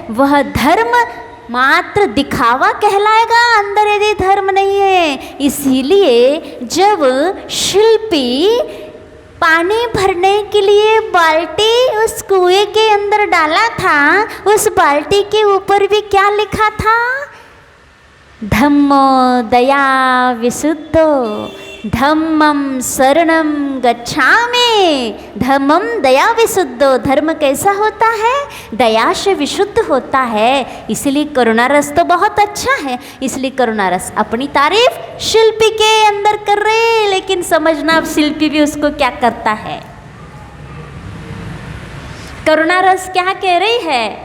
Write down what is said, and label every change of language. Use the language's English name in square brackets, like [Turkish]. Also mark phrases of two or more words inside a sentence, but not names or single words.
[Hindi] वह धर्म मात्र दिखावा कहलाएगा, अंदर यदि धर्म नहीं है। इसीलिए जब शिल्पी पानी भरने के लिए बाल्टी उस कुएं के अंदर डाला था, उस बाल्टी के ऊपर भी क्या लिखा था? [Pali] धम्मो दया विशुद्धो धम्मम शरणम गच्छामि। धम्मम दया विशुद्धो। [Hindi] धर्म कैसा होता है? दया से विशुद्ध होता है। इसलिए करुणा रस तो बहुत अच्छा है। इसलिए करुणा रस अपनी तारीफ शिल्पी के अंदर कर रहे, लेकिन समझना अब शिल्पी भी उसको क्या करता है। करुणा रस क्या कह रही है?